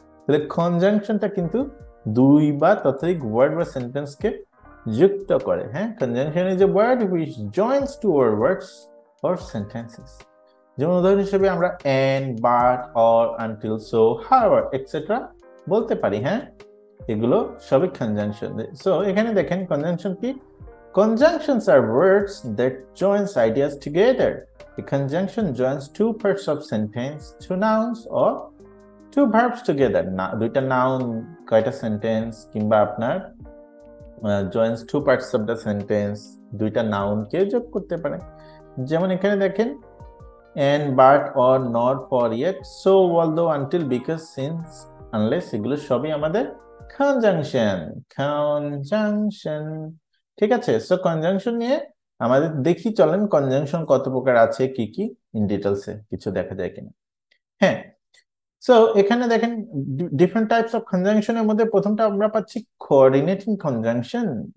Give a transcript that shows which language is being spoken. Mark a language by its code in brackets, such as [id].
[bn] তাহলে কনজাংশনটা কিন্তু দুই বা ততোধিক ওয়ার্ড বা সেন্টেন্সকে যুক্ত করে। [en] হ্যাঁ, conjunction is a word which joins two words or sentences. [bn] যেমন উদাহরণ হিসেবে আমরা and, but, or, until, so, however etcetera বলতে পারি। হ্যাঁ, এগুলো সবই কনজাংশন। সো এখানে দেখেন কনজাংশন কি। [en] Conjunctions are words that joins ideas together. A conjunction joins two parts of sentence, two nouns or two verbs together. [bn] না দুইটা নাউন, কয়টা সেন্টেন্স, কিংবা আপনার [en] joins two parts of the sentence, [bn] দুইটা noun কে যোগ করতে পারে। যেমন এখানে দেখেন and, but, or, not, for, yet, so, although, until, because, since, unless, এগুলো সবই আমাদের কনজাংশন। কনজাংশন, ঠিক আছে। সো কনজাংশন নিয়ে আমাদের দেখি, চলেন কনজাংশন কত প্রকার আছে, কি কি ইন ডিটেলসে কিছু দেখা যায় কিনা। হ্যাঁ, সো এখানে দেখেন ডিফারেন্ট টাইপস অফ কনজাংশনের মধ্যে প্রথমটা আমরা পাচ্ছি কোঅর্ডিনেটিং কনজাংশন।